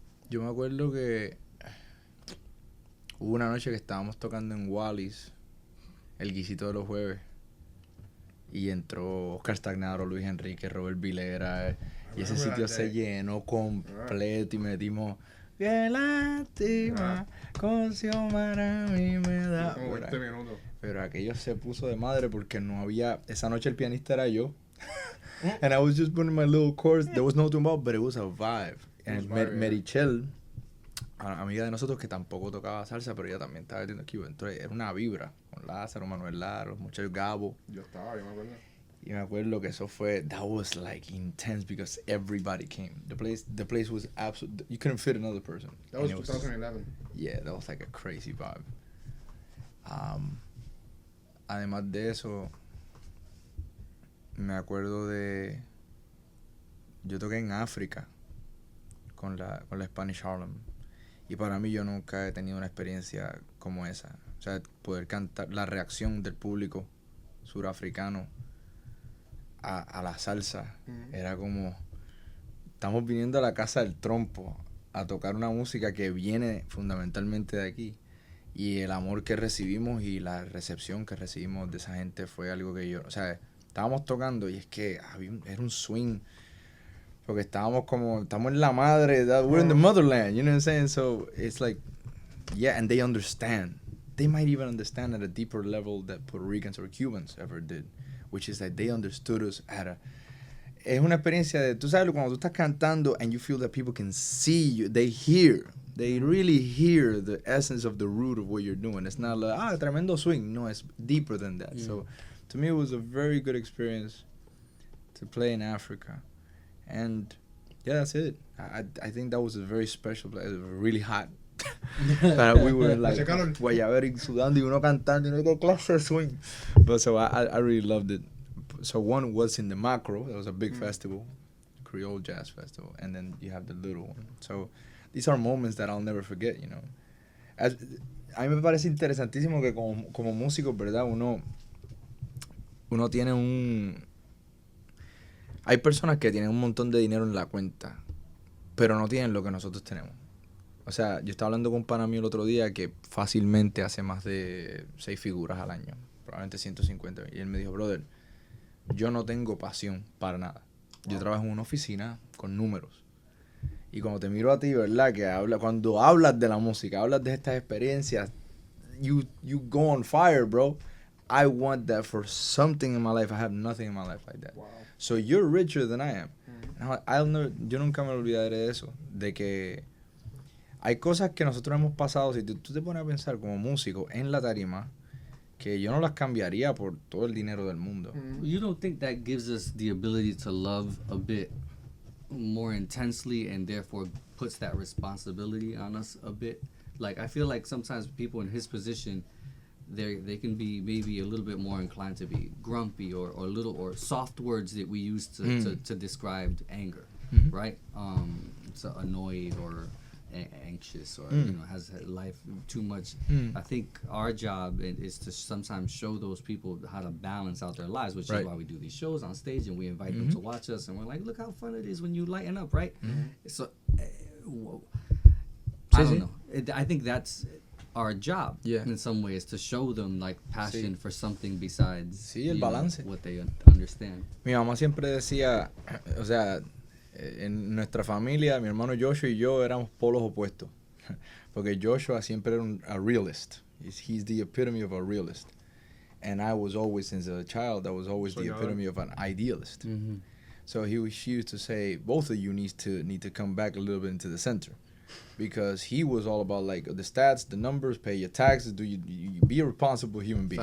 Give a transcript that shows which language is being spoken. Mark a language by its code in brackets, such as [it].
[es] Yo me acuerdo que hubo una noche que estábamos tocando en Wallis, el guisito de los jueves, y entró Oscar Stagnaro, Luis Enrique, Robert Vilera, y ese sitio se llenó completo y metimos "Qué lástima, con Xiomara a mí me da". Como 20 minutos. Pero aquello se puso de madre porque no había... Esa noche el pianista era yo. [en] And I was just putting my little chords. There was no tumba, but it was a vibe. And [es] Merichel, amiga de nosotros que tampoco tocaba salsa, pero ella también estaba metiendo keyboard. Entonces era una vibra. Con Lázaro, Manuel Lara, muchachos Gabo. Yo me acuerdo. Y me acuerdo que eso fue... [en] That was like intense because everybody came. The place was absolute... You couldn't fit another person. That was 2011. Yeah, that was like a crazy vibe. [es] Además de eso, me acuerdo de... Yo toqué en África con la Spanish Harlem. Y para mí yo nunca he tenido una experiencia como esa. O sea, poder cantar, la reacción del público surafricano a la salsa. Era como... Estamos viniendo a la casa del trompo a tocar una música que viene fundamentalmente de aquí. Y el amor que recibimos y la recepción que recibimos de esa gente fue algo que yo... O sea, estábamos tocando y es que era un swing. Porque estamos en la madre. [en] We're in the motherland, you know what I'm saying? So, it's like... Yeah, and they understand. They might even understand at a deeper level that Puerto Ricans or Cubans ever did. which is that they understood us at a... [es] Es una experiencia de, tú sabes, cuando tú estás cantando [en] and you feel that people can see you, they really hear the essence of the root of what you're doing. It's not like, [es] tremendo swing. [en] No, it's deeper than that. So to me, it was a very good experience to play in Africa. And yeah, that's it. I think that was a very special place. It was really hot. We were like [es] guayabera sudando y uno cantando y no hay clase de swing. [en] But so I really loved it. So one was in the Macro. That was a big festival, Creole Jazz Festival. And then you have the little one. So these are moments that I'll never forget, you know. [es] A mí me parece interesantísimo que como músico, ¿verdad? Uno tiene Hay personas que tienen un montón de dinero en la cuenta, pero no tienen lo que nosotros tenemos. O sea, yo estaba hablando con un pana mío el otro día que fácilmente hace más de 6 figuras al año, probablemente 150. Y él me dijo, brother, yo no tengo pasión para nada. Yo trabajo en una oficina con números. Y cuando te miro a ti, ¿verdad? Cuando hablas de la música, hablas de estas experiencias, [en] you go on fire, bro. I want that for something in my life. I have nothing in my life like that. Wow. So you're richer than I am. Yo nunca me olvidaré de eso, de que hay cosas que nosotros hemos pasado, si tú te pones a pensar como músico en la tarima, que yo no las cambiaría por todo el dinero del mundo. You don't think that gives us the ability to love a bit more intensely and therefore puts that responsibility on us a bit? Like, I feel like sometimes people in his position, they can be maybe a little bit more inclined to be grumpy or soft words that we use to describe anger, right? So annoyed or anxious or has life too much. I think our job is to sometimes show those people how to balance out their lives, which is why we do these shows on stage and we invite them to watch us and we're like, look how fun it is when you lighten up, right? So I don't know. I think that's our job in some ways, to show them like passion for something besides [es] el balance. [en] What they understand. [es] Mi mamá siempre decía, o sea, en nuestra familia, mi hermano Joshua y yo éramos polos opuestos. Porque Joshua siempre era [en] a realist. He's the epitome of a realist. And I was always, since a child, I was always the epitome of an idealist. So she used to say, both of you need to come back a little bit into the center. Because he was all about like the stats, the numbers, pay your taxes, you be a responsible human being.